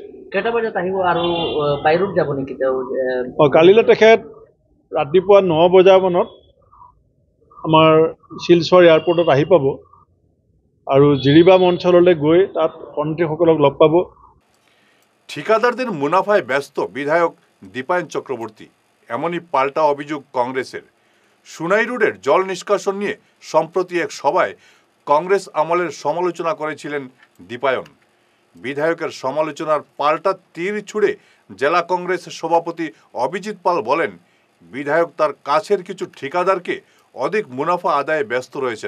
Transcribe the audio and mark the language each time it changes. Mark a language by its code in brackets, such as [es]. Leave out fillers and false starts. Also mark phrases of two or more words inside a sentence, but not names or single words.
[as] কেইটা বজাত আহিব আৰু বাহিৰত যাব নেকি তেওঁ? কালিলৈ তেখেত ৰাতিপুৱা 9 বজামানত আমাৰ শিলচৰ এয়াৰপৰ্টত আহি পাব আৰু জিৰিবাম অঞ্চললৈ গৈ তাত সন্ত্ৰীসকলক লগ পাব। [bn] ঠিকাদারদের মুনাফায় ব্যস্ত বিধায়ক দীপায়ন চক্রবর্তী। এমনই পাল্টা অভিযোগ কংগ্রেসের। সুনাই রোডের জল নিষ্কাশন নিয়ে সম্প্রতি এক সভায় কংগ্রেস আমলের সমালোচনা করেছিলেন দীপায়ন। বিধায়কের সমালোচনার পাল্টা তীর ছুড়ে জেলা কংগ্রেস সভাপতি অভিজিৎ পাল বলেন, বিধায়ক তার কাছের কিছু ঠিকাদারকে অধিক মুনাফা আদায়ে ব্যস্ত রয়েছেন।